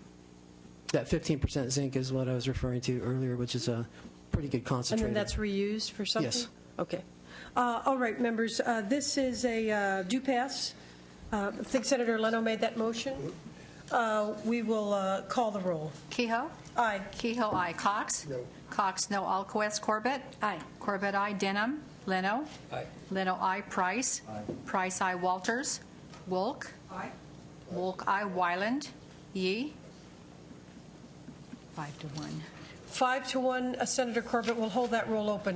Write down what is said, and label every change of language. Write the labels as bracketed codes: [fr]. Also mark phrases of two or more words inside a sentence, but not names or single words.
[en] That 15% zinc is what I was referring to earlier, which is a pretty good concentrate. And then that's reused for something? Yes. Okay. All right, members, this is a do pass. I think Senator Leno made that motion. We will call the roll. Kehoe? Aye. Kehoe, aye. Cox? No. Cox, no. Alquist, Corbett? Aye. Corbett, aye. Denham? Leno? Aye. Leno, aye. Price? Aye. Price, aye. Walters? Wolk? Aye. Wolk, aye. Wyland? Yee? 5-1. 5-1. Senator Corbett will hold that roll open.